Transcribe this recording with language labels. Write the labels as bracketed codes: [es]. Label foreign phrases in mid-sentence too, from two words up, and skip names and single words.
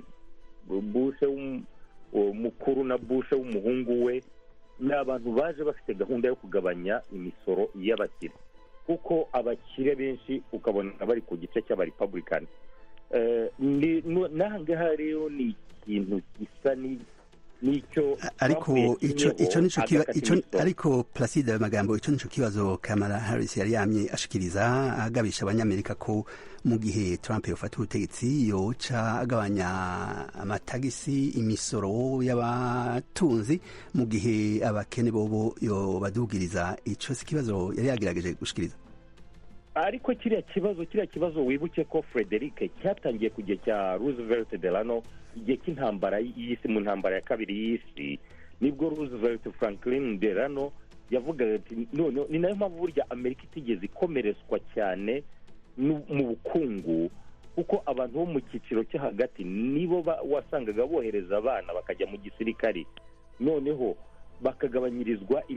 [rw] mukuru na Bush w'umuhungu we, ni abantu baje bafite gahunda yo kugabanya imisoro y'abakire, kuko abakire benshi ukabona bari ku gice cy'abarepublicani. N'ahangaha rero ni ikintu gisa n'icyo, [rn] ariko Placide Magambo, icyo nico kibazo Kamala Harris yari yamye ashikiriza, agabisha abanyamerika ko mu gihe Trump yofata ubutegetsi yoca agabanya amatagisi, imisoro y'abatunzi, mu gihe abakene bobo yobadugiriza. Ico si kibazo yari yagerageje gushikiriza. [rw] Ariko kiriya kibazo wibuke ko Frederick cyatangiye ku gihe cya Roosevelt Delano, igihe cy'intambara y'isi, mu ntambara ya kabiri y'isi, nibwo Roosevelt Franklin Delano yavugaga ati none ni nayo mpamvu burya Amerika itigeze ikomerezwa cyane mu bukungu, kuko abantu bo mu cyiciro cyo hagati nibo wasangaga bohereza abana bakajya mu gisirikari, noneho bakagabanyirizwa